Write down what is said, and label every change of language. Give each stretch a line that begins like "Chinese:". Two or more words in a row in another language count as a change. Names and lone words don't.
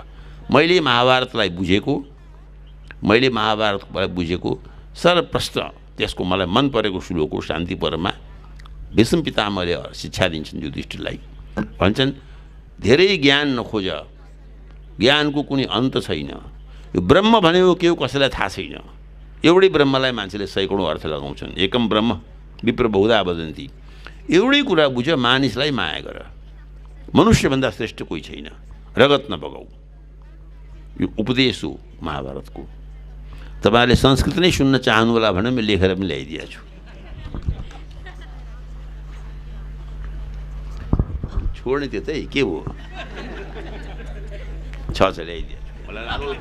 Nepali: मैले महाभारतलाई बुझेको सर्वप्रथम त्यसको मलाई मन परेको श्लोक हो शान्ति पर्वमा। भीष्म पितामहले शिक्षा दिन्छन् युधिष्ठिरलाई, भन्छन् धेरै ज्ञान नखोज, ज्ञानको कुनै अन्त छैन। यो ब्रह्म भनेको के हो कसैलाई थाहा छैन। एउटै ब्रह्मलाई मान्छेले सैकडौँ अर्थ लगाउँछन्।
Sanskrit: एकम ब्रह्म विप्र बहुधा वदन्ति।
Nepali: एउटै कुरा बुझ, मानिसलाई माया गर, मनुष्यभन्दा श्रेष्ठ कोही छैन, रगत नबगाऊ। यो उपदेश हो महाभारतको। तपाईँहरूले संस्कृत नै सुन्न चाहनु होला भने मैले लेखेर पनि ल्याइदिएको छु। छोड्ने त्यतै के भयो, छ ल्याइदिएको छु।